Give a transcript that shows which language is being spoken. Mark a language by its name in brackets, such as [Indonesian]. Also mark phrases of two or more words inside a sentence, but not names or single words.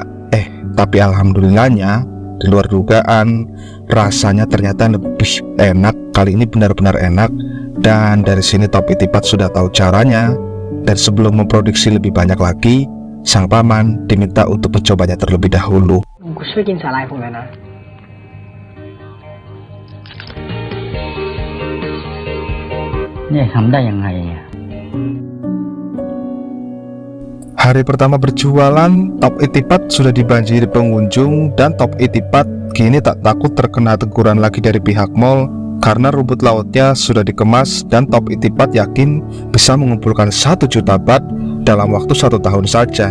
[Indonesian] Tapi alhamdulillahnya, di luar dugaan, rasanya ternyata lebih enak. Kali ini benar-benar enak. Dan dari sini Top Itipat sudah tahu caranya. Dan sebelum memproduksi lebih banyak lagi, sang paman diminta untuk mencobanya terlebih dahulu. [Thai] กูช่วยกินสาหร่ายผมเลยนะ เนี่ยทำได้ยังไงอ่ะ [Indonesian] Hari pertama berjualan, Top Itipat sudah dibanjiri pengunjung. Dan Top Itipat kini tak takut terkena teguran lagi dari pihak mall karena rumput lautnya sudah dikemas. Dan Top Itipat yakin bisa mengumpulkan 1 juta baht dalam waktu 1 tahun saja.